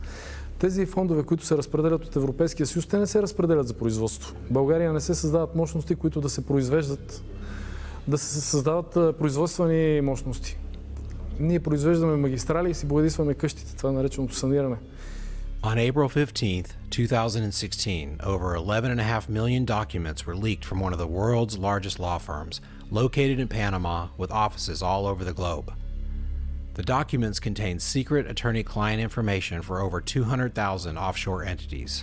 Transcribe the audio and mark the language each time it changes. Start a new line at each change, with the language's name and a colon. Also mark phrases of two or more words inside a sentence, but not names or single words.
Bulgarian: Тези фондове, които се разпределят от Европейския съюз, те не се разпределят за производство. В България не се създават мощности, които да се произвеждат, да се създават производствени мощности. Ние произвеждаме магистрали и си боядисваме къщите, това е нареченото саниране.
English: On April 15th, 2016, over 11.5 million documents were leaked from one of the world's largest law firms, located in Panama with offices all over the globe. The documents contain secret attorney-client information for over 200,000 offshore entities.